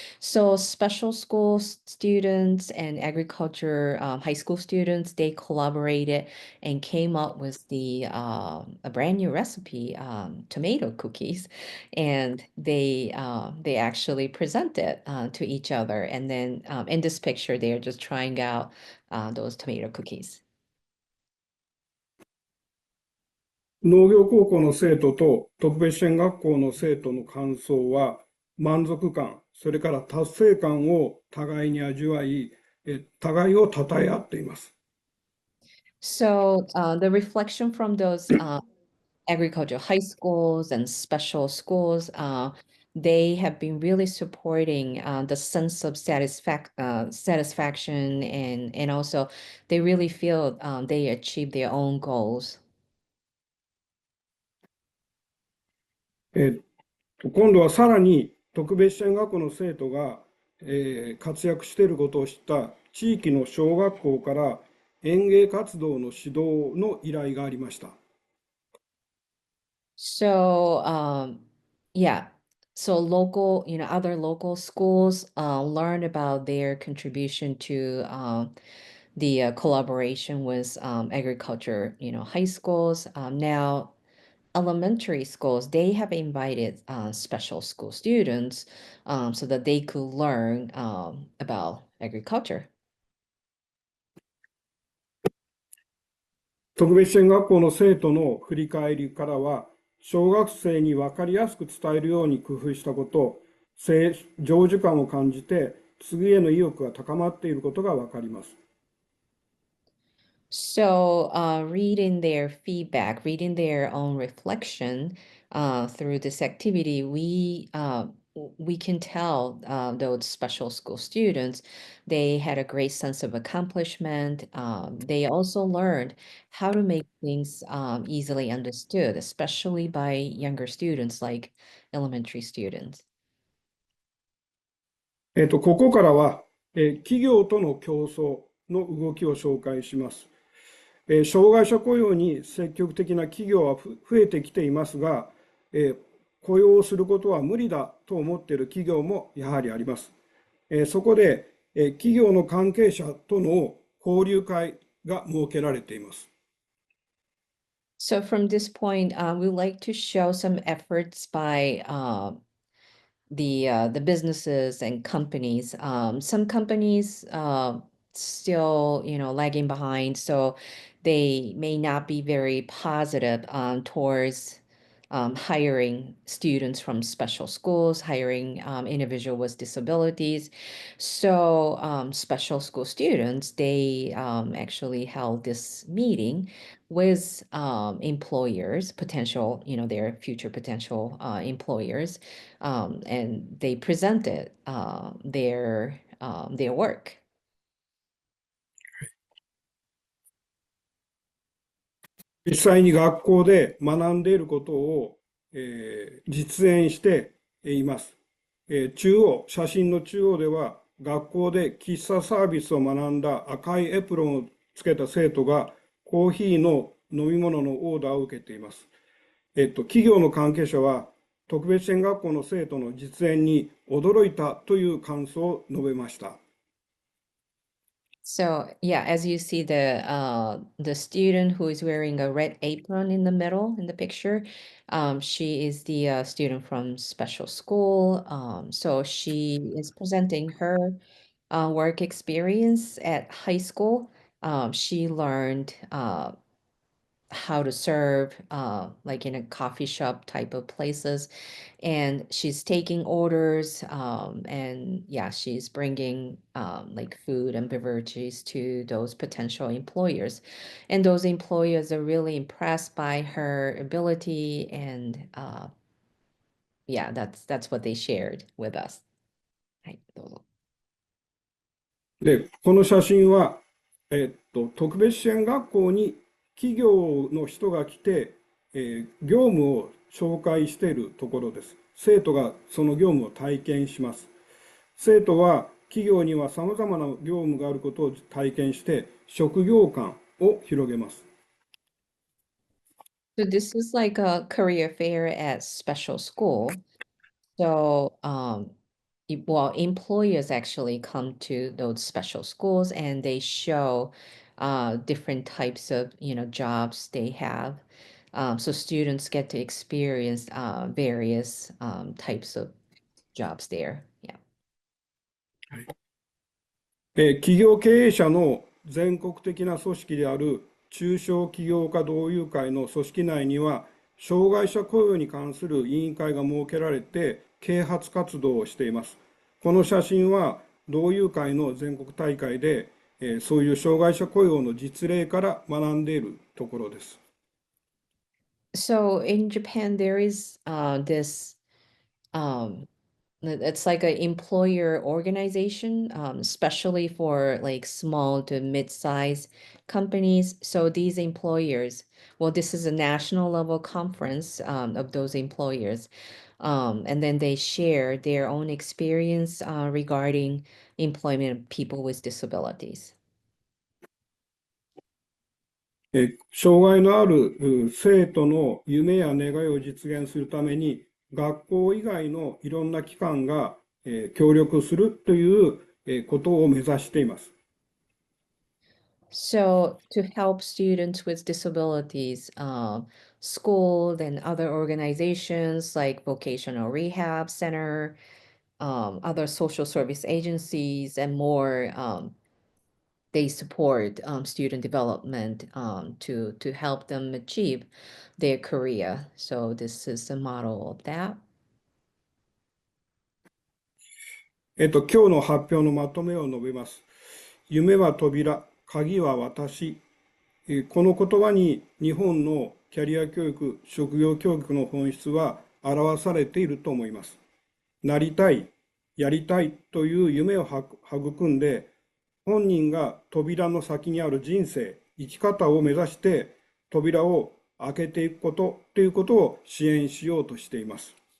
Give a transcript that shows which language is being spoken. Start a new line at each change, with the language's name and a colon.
English: So special school students and agriculture high school students, they collaborated and came up with a brand new recipe, tomato cookies, and they actually present it to each other. And then in this picture, they're just trying out those tomato cookies.
Japanese: 農業高校の生徒と特別支援学校の生徒の感想は、満足感、それから達成感を互いに味わい、互いを称え合っています。
English: So the reflection from those agricultural high schools and special schools, they have been really supporting the sense of satisfaction, and also they really feel they achieve their own goals.
Japanese: 今度はさらに特別支援学校の生徒が、活躍していることを知った地域の小学校から園芸活動の指導の依頼がありました。
English: So yeah, so local, other local schools learn about their contribution to the collaboration with agriculture, high schools. Now elementary schools, they have invited special school students so that they could learn about agriculture.
Japanese: 特別支援学校の生徒の振り返りからは、小学生に分かりやすく伝えるように工夫したこと、成就感を感じて、次への意欲が高まっていることが分かります。
English: So, reading their feedback, reading their own reflection through this activity, we can tell those special school students they had a great sense of accomplishment. They also learned how to make things easily understood, especially by younger students like elementary students.
Japanese: ここからは、企業との競争の動きを紹介します。障害者雇用に積極的な企業は増えてきていますが、雇用することは無理だと思っている企業もやはりあります。そこで、企業の関係者との交流会が設けられています。
English: So from this point, we would like to show some efforts by the businesses and companies. Some companies still, lagging behind. So they may not be very positive towards hiring students from special schools, hiring individual with disabilities. So special school students, they actually held this meeting with employers, potential, their future potential employers, and they presented their work.
Japanese: 実際に学校で学んでいることを、実演しています。写真の中央では、学校で喫茶サービスを学んだ赤いエプロンをつけた生徒がコーヒーの飲み物のオーダーを受けています。企業の関係者は、特別支援学校の生徒の実演に驚いたという感想を述べました。
English: So yeah, as you see the student who is wearing a red apron in the middle in the picture, she is the student from special school. So she is presenting her work experience at high school. She learned how to serve like in a coffee shop type of places, and she's taking orders, and yeah, she's bringing like food and beverages to those potential employers, and those employers are really impressed by her ability, and yeah, that's what they shared with us.
Japanese: はい、どうぞ。で、この写真は、特別支援学校に企業の人が来て、業務を紹介しているところです。生徒がその業務を体験します。生徒は企業には様々な業務があることを体験して、職業観を広げます。
English: So this is like a career fair at special school. So, well, employers actually come to those special schools and they show different types of, jobs they have. So students get to experience various types of jobs there. Yeah.
Japanese: 企業経営者の全国的な組織である中小企業家同友会の組織内には、障害者雇用に関する委員会が設けられて、啓発活動をしています。この写真は、同友会の全国大会で、そういう障害者雇用の実例から学んでいるところです。
English: So in Japan, there is this um, it's like an employer organization, especially for like small to mid-size companies. So these employers, well, this is a national level conference of those employers. And then they share their own experience regarding employment of people with disabilities.
Japanese: 障害のある生徒の夢や願いを実現するために、学校以外のいろんな機関が協力するということを目指しています。
English: So to help students with disabilities, school and other organizations like vocational rehab center, other social service agencies, and more, they support student development to help them achieve their career. So this is a model of that.
Japanese: 今日の発表のまとめを述べます。夢は扉、鍵は私。この言葉に日本のキャリア教育、職業教育の本質は表されていると思います。なりたい、やりたいという夢を育んで、本人が扉の先にある人生、生き方を目指して扉を開けていくことということを支援しようとしています。